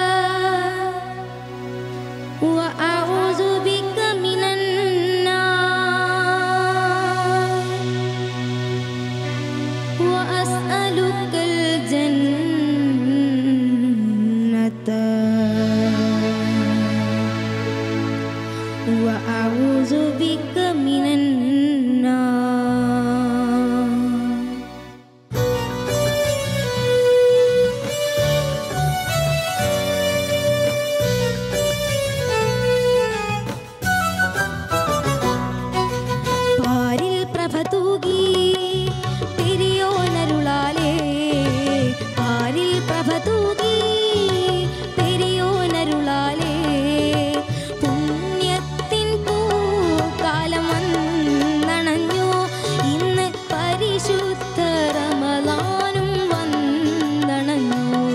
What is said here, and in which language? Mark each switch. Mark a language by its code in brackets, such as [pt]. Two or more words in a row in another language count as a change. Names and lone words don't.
[ar] وأعوذ بك من وأسألك الجنة وأعوذ بك من النار. [ml] പാരിൽ പ്രഭ തൂകി പെരിയോനരുളാലേ, പാരിൽ പ്രഭ തൂകി പെരിയോനരുളാലേ, പുണ്യത്തിൻ പൂക്കാലം വന്നണഞ്ഞു, ഇന്ന് പരിശുദ്ധ റമളാനും വന്നണഞ്ഞു.